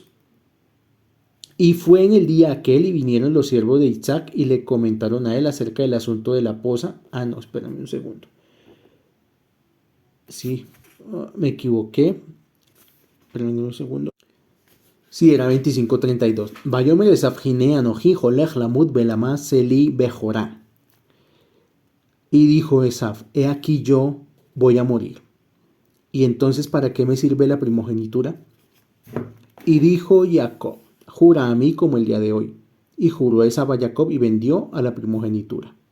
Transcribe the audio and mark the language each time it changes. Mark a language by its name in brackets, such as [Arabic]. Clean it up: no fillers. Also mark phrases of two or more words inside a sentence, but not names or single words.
[Spanish] Y fue en el día aquel y vinieron los siervos de Isaac y le comentaron a él acerca del asunto de la poza. No, espérame un segundo. Sí, me equivoqué. Espérame un segundo. Sí, era 25:32. [Hebrew] ויאמר עשו הנה אנכי הולך למות ולמה זה לי בכורה. [Spanish] Y dijo Esaf, he aquí yo voy a morir. ¿Y entonces para qué me sirve la primogenitura? Y dijo Jacob, jura a mí como el día de hoy. Y juró Esaf a Jacob y vendió a la primogenitura.